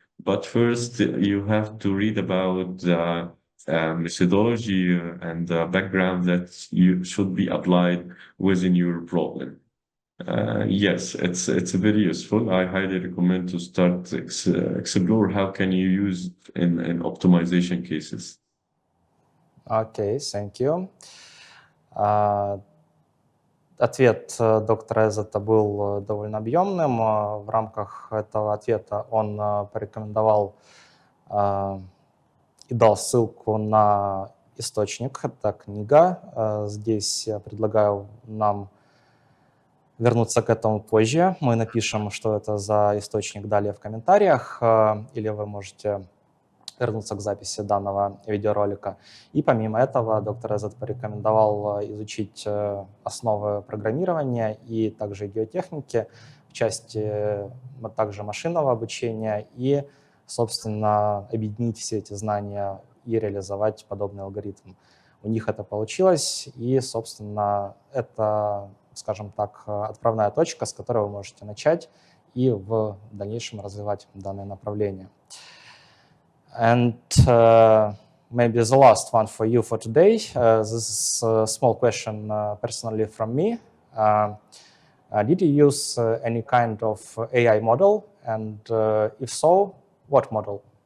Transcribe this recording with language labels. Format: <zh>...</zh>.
<en>But first, you have to read about the methodology and the background that you should be applied within your problem. Yes, it's very useful. I highly recommend to start explore how can you use in optimization cases. Okay, thank you.</en> <ru>Ответ доктора Ezzat был довольно объемным. В рамках этого ответа он порекомендовал и дал ссылку на источник. Это книга. Здесь я предлагаю нам вернуться к этому позже. Мы напишем, что это за источник далее в комментариях, или вы можете вернуться к записи данного видеоролика. И помимо этого доктор Ezzat порекомендовал изучить основы программирования и также геотехники в части также машинного обучения и, собственно, объединить все эти знания и реализовать подобный алгоритм. У них это получилось, и, собственно, это, скажем так, отправная точка, с которой вы можете начать и в дальнейшем развивать данное направление.</ru> <en>And maybe the last one for you for today. This is a small question personally from me. Did you use any kind of AI model? And if so, what model?</en>